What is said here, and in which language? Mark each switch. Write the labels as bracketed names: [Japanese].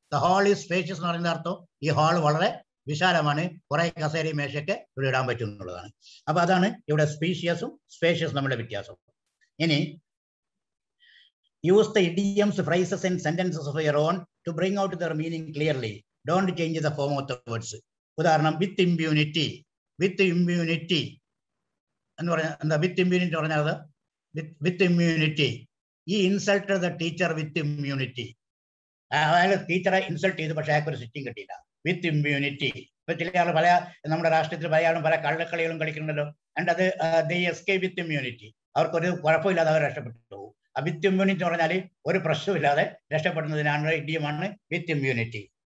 [English] the hall is spacious [Malayalam] എന്ന് പറയുന്ന അർത്ഥം ഈ ഹാൾ വളരെ വിശാലമാണ്, കുറെ കസേരയും മേശയൊക്കെ ഇവിടെ ഇടാൻ പറ്റും എന്നുള്ളതാണ്. അപ്പൊ അതാണ് ഇവിടെ സ്പീഷ്യസും സ്പേഷ്യസും നമ്മുടെ വ്യത്യാസം. ഇനി [English] use the idioms, phrases and sentences of your own to bring out their meaning clearly. Don't change the form of the words. [Malayalam] ഉദാഹരണം, [English] with impunity. [Malayalam] with impunity എന്ന് പറഞ്ഞാൽ എന്താ? [English] with impunity [Malayalam] പറഞ്ഞാൽ [English] with immunity. [Malayalam] ഈ [English] Insulted the teacher with immunity. [Malayalam] അയാൾ ടീച്ചറെ insult ചെയ്തു, പക്ഷെ അയാൾക്ക് ഒരു സിറ്റിംഗ് കിട്ടിയില്ല. വിത്ത് ഇമ്മ്യൂണിറ്റി. ഇപ്പൊ ചില ആൾ പല നമ്മുടെ രാഷ്ട്രീയത്തിൽ പല ആളും പല കള്ളക്കളികളും കളിക്കുന്നുണ്ടല്ലോ. ആൻഡ് അത് [English] They escape with immunity. [Malayalam] അവർക്കൊരു കുഴപ്പമില്ലാതെ അവർ രക്ഷപ്പെട്ടു പോകും. ആ വിത്ത് ഇമ്മ്യൂണിറ്റി എന്ന് പറഞ്ഞാൽ ഒരു പ്രശ്നമില്ലാതെ രക്ഷപ്പെടുന്നതിനാണ് ഇഡിയമാണ് വിത്ത് ഇമ്മ്യൂണിറ്റി.